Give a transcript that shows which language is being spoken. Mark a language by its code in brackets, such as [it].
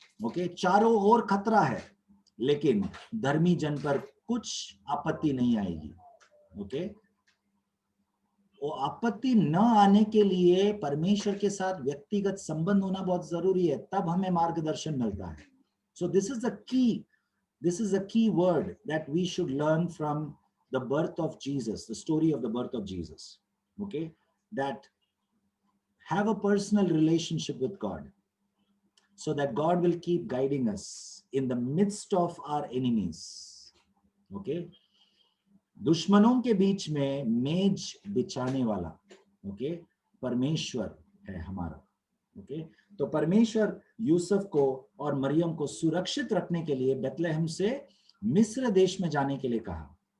[hi] Okay, चारों ओर खतरा है लेकिन धर्मी जन पर कुछ आपत्ति नहीं आएगी। ओके, वो आपत्ति न आने के लिए परमेश्वर के साथ व्यक्तिगत संबंध होना बहुत जरूरी है, तब हमें मार्गदर्शन मिलता है। [en] So this is a key word that we should learn from the birth of Jesus, the story of the birth of Jesus. Okay, that have a personal relationship with God, so that God will keep guiding us in the midst of our enemies. [hi] Okay, दुश्मनों के बीच में मेज बिछाने वाला, okay, परमेश्वर है हमारा। Okay, तो परमेश्वर यूसुफ को और मरियम को सुरक्षित रखने के लिए बेथलेहम से मिस्र देश में जाने के लिए कहा।